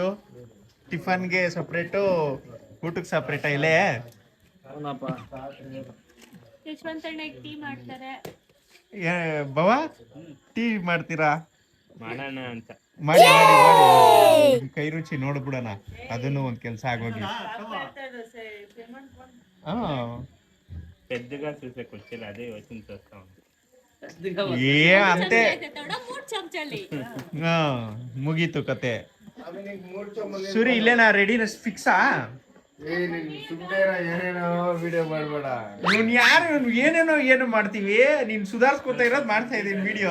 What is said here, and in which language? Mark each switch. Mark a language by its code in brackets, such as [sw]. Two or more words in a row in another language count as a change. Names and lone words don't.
[kn] ಟಿಫನ್ಗೆ ಸಪ್ರೇಟು, ಊಟಕ್ಕೆ ಸಪ್ರೇಟಾ? ಇಲ್ಲೇ ಯಶವಂತಣ್ಣ ಟೀ ಮಾಡ್ತಾರೆ. ಬವ ಟೀ ಮಾಡ್ತೀರಾ? ಮಾಡೋಣ ಅಂತ ಮಾಡಿ ಮಾಡಿ ಕೈ ರುಚಿ ನೋಡ್ಬಿಡೋಣ. ಅದನ್ನು ಒಂದ್ ಕೆಲಸ ಆಗೋಗಿ. [te] పెద్దగా చూసే కూర్చోలే, అదే వచ్చింది చూస్తాం. [kn] ಏ ಅಂತೆ. 3 ಚಮಚಲ್ಲಿ ಮುಗೀತು ಕತೆ. ಸೂರಿ ಇಲ್ಲೇನಾ ರೆಡಿನೆಸ್ ಫಿಕ್ಸಾ? ಏನೇನೋ ವಿಡಿಯೋ ಮಾಡ್ಬೇಡ. ನೀನ್ ಯಾರು? ಏನೇನೋ ಮಾಡ್ತೀವಿ. ನೀನ್ ಸುಧಾರಿಸ್ಕೊತಾ ಇರೋದು ಮಾಡ್ತಾ ಇದೀನಿ ವಿಡಿಯೋ.